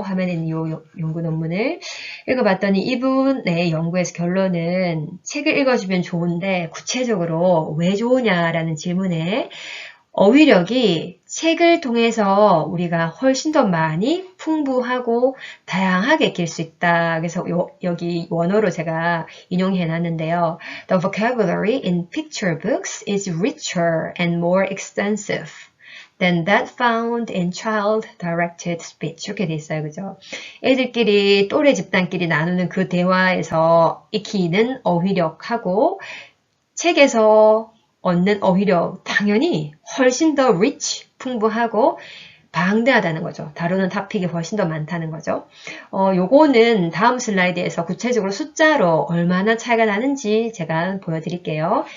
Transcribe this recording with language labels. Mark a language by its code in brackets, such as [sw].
[ko] 화면에 있는 요 연구 논문을 읽어봤더니 이분의 연구에서 결론은 책을 읽어주면 좋은데 구체적으로 왜 좋으냐라는 질문에 어휘력이 책을 통해서 우리가 훨씬 더 많이 풍부하고 다양하게 익힐 수 있다. 그래서 여기 원어로 제가 인용해 놨는데요. [en] The vocabulary in picture books is richer and more extensive than that found in child-directed speech. [ko] 이렇게 돼 있어요. 그죠? 애들끼리, 또래 집단끼리 나누는 그 대화에서 익히는 어휘력하고 책에서 얻는 어휘력 당연히 훨씬 더 rich, 풍부하고 방대하다는 거죠. 다루는 토픽이 훨씬 더 많다는 거죠. 요거는 다음 슬라이드에서 구체적으로 숫자로 얼마나 차이가 나는지 제가 보여드릴게요.